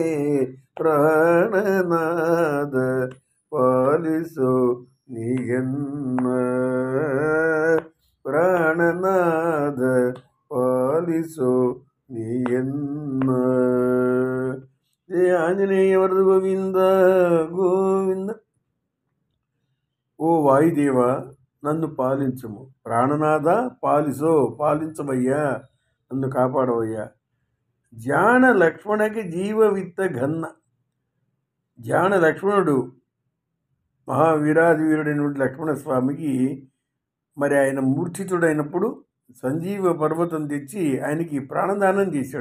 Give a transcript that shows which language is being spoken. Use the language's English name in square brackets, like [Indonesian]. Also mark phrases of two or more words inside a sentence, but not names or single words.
[Kannada] ಪ್ರಾಣನಾದ ಪಾಲಿಸೋ ನೀಯನ್ನ, ಪ್ರಾಣನಾದ ಪಾಲಿಸೋ ನೀಯನ್ನ. ಜಯ ಆಂಜನೇಯ ವರದ ಗೋವಿಂದ ಗೋವಿಂದ. [Telugu] ఓ వాయుదేవ, నన్ను పాలించము. [Kannada] ಪ್ರಾಣನಾಥ ಪಾಲಿಸೋ, [Telugu] పాలించవయ్యా, నన్ను కాపాడవయ్యా. [Kannada] ಜಾಣ ಲಕ್ಷ್ಮಣಗೆ ಜೀವವಿತ್ತ ಘನ್ನ. [Telugu] జాణ లక్ష్మణుడు మహావీరాది వీరుడైనటువంటి లక్ష్మణస్వామికి మరి ఆయన మూర్ఛితుడైనప్పుడు సంజీవ పర్వతం తెచ్చి ఆయనకి ప్రాణదానం చేశాడు.